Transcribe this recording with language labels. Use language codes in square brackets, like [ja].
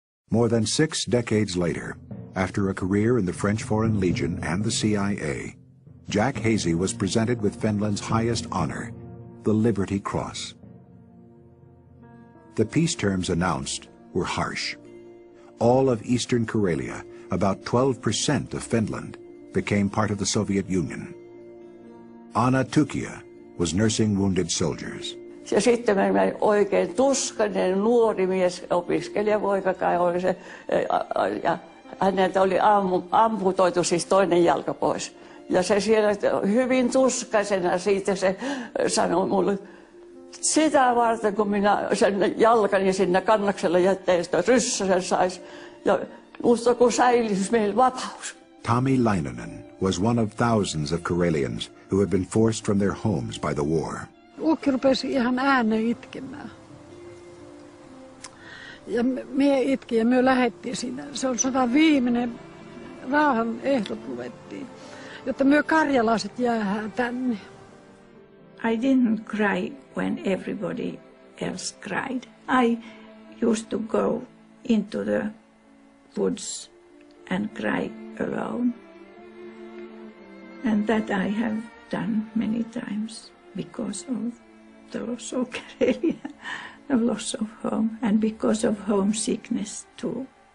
[en] More than 6 decades later, after a career in the French Foreign Legion and the CIA, Jack Hazy was presented with Finland's highest honor, the Liberty Cross. The peace terms announced were harsh. All of Eastern Karelia, about 12% of Finland, became part of the Soviet Union. Anna Tukia was nursing wounded soldiers. [fi] Ja sitten meni oikein tuskainen nuori mies, opiskelijapoika kai oli se, ja häneltä oli amputoitu siis toinen jalka pois. Ja se siellä hyvin tuskaisena siitä se sanoi mulle, sitä varten kun minä sen jalkani sinne kannaksella jättäin, sitä ryssäsen sais, ja musta kun säilyisi meillä vapaus. [en] Tommy Lainonen was one of thousands of Karelians who had been forced from their homes by the war. [fi] Ukki rupesi ihan ääneen itkemään. Ja me itkin ja me lähdettiin sinne. Se on sodan viimeinen rauhan ehdot luettiin, jotta me karjalaiset jäädään tänne. [en] I didn't cry when everybody else cried. I used to go into the woods and cry alone. And that I have done many times because of the loss of Karelia, the loss of home, and because of homesickness too.